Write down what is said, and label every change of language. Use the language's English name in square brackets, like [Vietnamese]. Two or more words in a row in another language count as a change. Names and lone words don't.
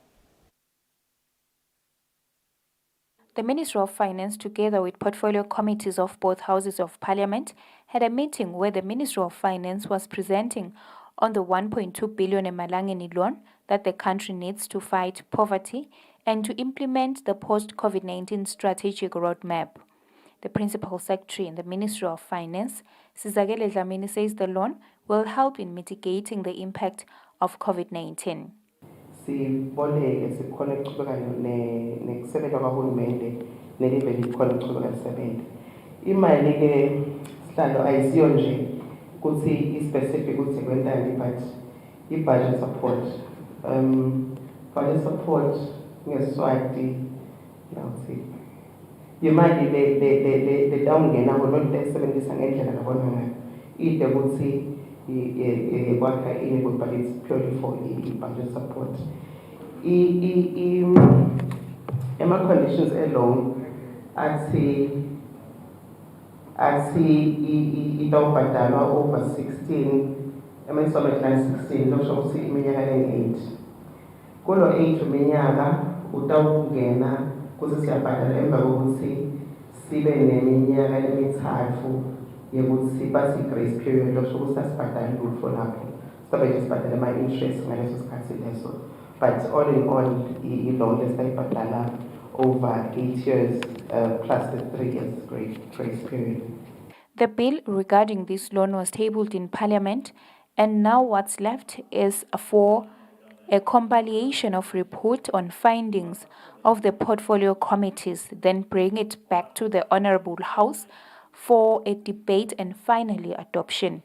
[English] The Ministry of Finance, together with portfolio committees of both houses of parliament, had a meeting where the Ministry of Finance was presenting on the 1.2 billion emalangeni loan that the country needs to fight poverty and to implement the post-COVID-19 strategic roadmap. The Principal Secretary in the Ministry of Finance, Sizakele Dlamini, says the loan will help in mitigating the impact of COVID-19. [Swati] Siboleke sikhona ukuqhubeka nekusebenza kwahulumende neliveli likhona ukuqhubeka lisebenza. Imali ke sihlalo ayisiyo nje ukuthi i-specific ukuthi kwentani but [English] i-budget support. Budget support [Swati] ngeSwati nawuthi imali le dawungena ngoluntu esebenzisa ngendlela labona ngayo. Ide ukuthi kwakha i-enable [English] but it's purely for budget support. [Swati] Ema-conditions alone athi itawubhadalwa [English] over 16 installment [Swati] line 16 losho ukuthi iminyaka eni-8. Kulo 8 minyaka utawungena kuze siyabhadala emva kokuthi sibe neminyaka emithathu yokuthi bathi [English] grace period [Swati] losho ukuthi asibhadali lutho lapho sibe nje sibhadala ama-interest ngaleso sikhathi leso. [English] But all in all, [Swati] i-loan lesayibhadala [English] over 8 years plus the 3 years grace period. The bill regarding this loan was tabled in Parliament, and now what's left is for a compilation of report on findings of the portfolio committees, then bring it back to the Honourable House for a debate and finally adoption.